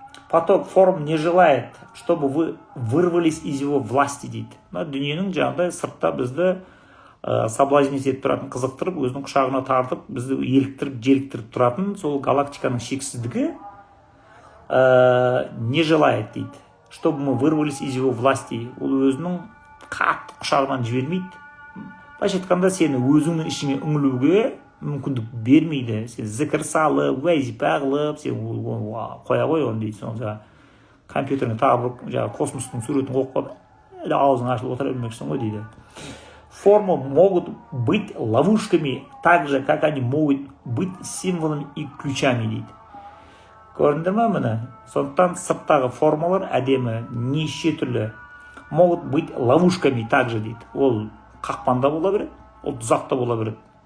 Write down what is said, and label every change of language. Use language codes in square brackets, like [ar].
[ru] Поток форм не желает, чтобы вы вырвались из его власти, [kk] дейді. Дүниенің жаңағыдай сыртта бізді соблазнить етіп тұратын, қызықтырып, өзінің құшағына тартып, бізді желіктіріп тұратын сол галактиканың шексіздігі [ru] не желает, [kk] дейді. [ru] Чтобы мы вырвались из его власти. [kk] Ол өзінің қатты құшағынан жібермейді. Былайша айтқанда, сені өзіңнің ішіңе үңілуге мүмкіндік бермейді. Сен зікір салып, уәзипа қылып, сен қоя ғой оны дейді. Соны компьютеріне тағып, космостың суретін қойып қойып, аузың ашылып отыра бермексің ғой дейді. [ru] Формы могут быть ловушками, так же, как они могут быть символами и ключами, [kk] дейді. Көрдіңдер ме міне? Сондықтан сырттағы формалар әдемі, неше түрлі. [ru] могут быть ловушками также [kk] дейді. Ол қақпанда бола береді, ол тұзақта бола береді.